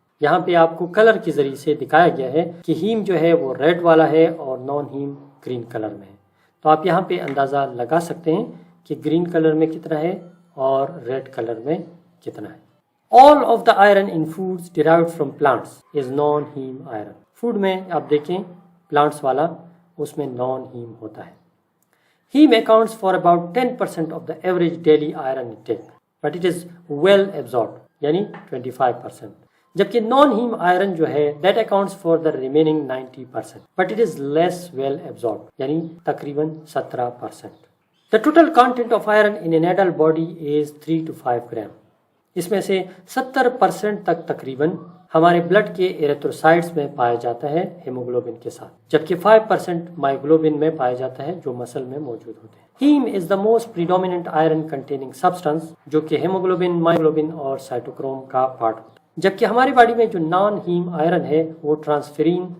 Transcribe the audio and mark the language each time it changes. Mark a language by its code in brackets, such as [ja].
[ur] یہاں پہ آپ کو کلر کے ذریعے سے دکھایا گیا ہے کہ ہیم جو ہے وہ ریڈ والا ہے اور نان ہیم گرین کلر میں ہے، تو آپ یہاں پہ اندازہ لگا سکتے ہیں کہ گرین کلر میں کتنا ہے اور ریڈ کلر میں کتنا ہے۔ [en] All of the iron in foods derived from plants is non-heme iron. [ur] Food میں آپ دیکھیں پلانٹس والا اس میں نان ہیم ہوتا ہے۔ [en] Heme accounts for about 10% of the average daily iron intake, but it is well absorbed, [ur] یعنی 25%. جبکہ نان ہیم آئرن جو ہے [en] that accounts for the remaining 90%, but it is less well absorbed, [ur] یعنی تقریباً 17%. [en] The total content of iron in an adult body is 3 to 5 gram. [ur] اس میں سے 70% تک تقریباً ہمارے بلڈ کے ایریتھروسائٹس میں پایا جاتا ہے ہیموگلوبن کے ساتھ، جبکہ 5% مائیوگلوبن میں پایا جاتا ہے جو مسل میں موجود ہوتے ہیں۔ Him is [en] the most predominant iron containing substance [ur] جو کہ ہیموگلوبن، مائیوگلوبن اور سائٹوکروم کا پارٹ ہوتا ہے، جبکہ ہماری باڈی میں جو نان ہیم آئرن ہے وہ ٹرانسفیرین